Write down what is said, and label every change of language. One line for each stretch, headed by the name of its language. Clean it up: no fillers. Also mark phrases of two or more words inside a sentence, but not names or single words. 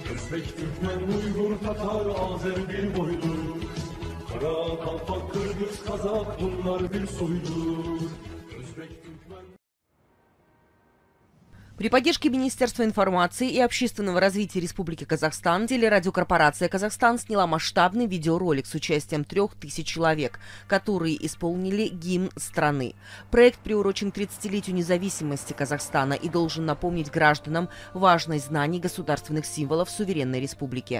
Turkish: Özbek, Türkmen, Uygur, Tatar, Azer bir boydur. Kara, Kalpak, Kırgız, Kazak bunlar bir soydur. Özbek, Türkmen...
Russian: При поддержке Министерства информации и общественного развития Республики Казахстан телерадиокорпорация «Казахстан» сняла масштабный видеоролик с участием 3000 человек, которые исполнили гимн страны. Проект приурочен к 30-летию независимости Казахстана и должен напомнить гражданам важность знаний государственных символов суверенной республики.